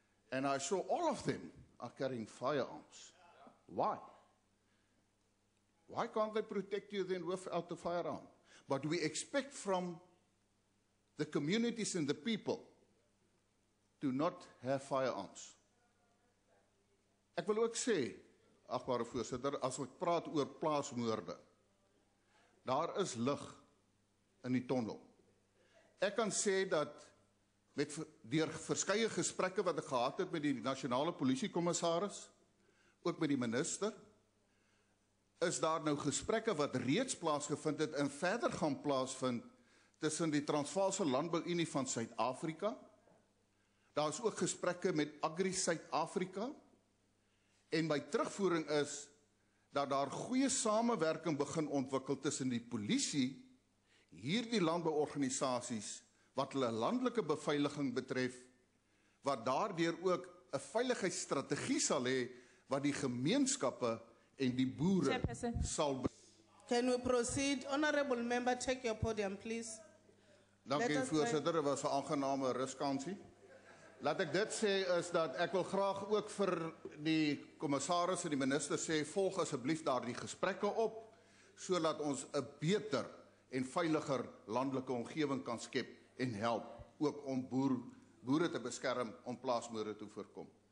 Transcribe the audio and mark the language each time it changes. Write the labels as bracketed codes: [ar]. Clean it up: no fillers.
[en] And I saw all of them are carrying firearms. Why? Why can't they protect you then without the firearm? But we expect from the communities and the people to not have firearms. [af] Ek wil ook sê, agbare voorsitter, as ek praat oor plaasmoorde, daar is lig in die tonnel. Ek kan sê dat deur verskeie gesprekke wat ek gehad het met die nasionale polisiekommissaris, ook met die minister, is daar nou gesprekke wat reeds plaasgevind het en verder gaan plaasvind tussen die Transvaalse Landbou-Unie van Suid-Afrika. Daar is ook gesprekke met Agri Suid-Afrika en my terugvoering is dat daar goeie samewerking begin ontwikkel tussen die polisie, hierdie landbouorganisasies wat hulle landelike beveiliging betref, wat daardeur ook 'n veiligheidsstrategie sal hê wat die gemeenskappe en die boere sal. [en] Can we proceed? Honourable member, take your podium, please. [af] Dankie voorsitter, dit was 'n aangename ruskansie. Laat ek dit sê is dat ek wil graag ook vir die kommissaris en die minister sê, volg asseblief daardie gesprekke op, sodat ons 'n beter en veiliger landelike omgewing kan skep en help ook om boere te beskerm om plaasmoorde te voorkom.